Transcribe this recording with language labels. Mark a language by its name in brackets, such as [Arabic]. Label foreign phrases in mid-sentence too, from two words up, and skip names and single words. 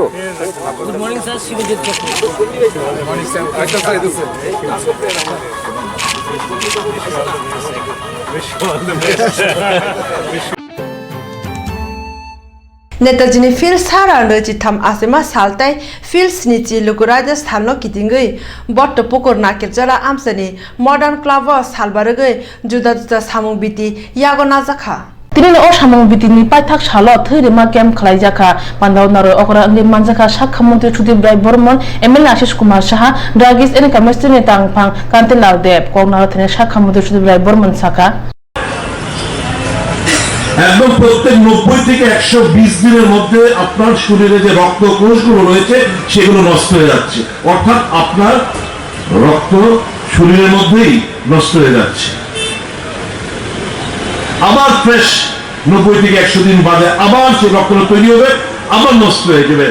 [English] Good morning, sir. Shivajit Kapoor. Good morning, sir. Wish you all the best. [Kok Borok] नेताजीनि फिल्ड सारा नजिथाम आसेमा सालताय फिल्ड स्निची लुकुराजा स्थानलो किदिंगै बट्ट पकर नाकेरजरा आमसानि मडार्न क्लाब सालबारगै जुदा जुदा सामुं बिति यागो नाजाखा तिनि ओ सामुं बितिनि पाइथाक सालो थैरेमा केम्प खालायजाखा पान्दाव नारो अकरा अंगे मानजाखा साखा मन्त्रि सुदीप राय बर्मन एमएलए आशिष कुमार साहा ड्रागिस एने कमिस्ट्री तांगफां कान्तिलाल देव कोंगनारो थने साखा मन्त्रि सुदीप राय बर्मन साका [Bangla] একদম প্রত্যেক 90 থেকে 120 দিনের মধ্যে আপনার শরীরে যে রক্ত কোষগুলো রয়েছে সেগুলো নষ্ট হয়ে যাচ্ছে অর্থাৎ আপনার রক্ত শরীরের মধ্যেই নষ্ট হয়ে যাচ্ছে আবার ফ্রেশ 90 থেকে 100 দিন বাদে আবার সেই রক্তটা তৈরি হবে, আবার নষ্ট হয়ে যাবে।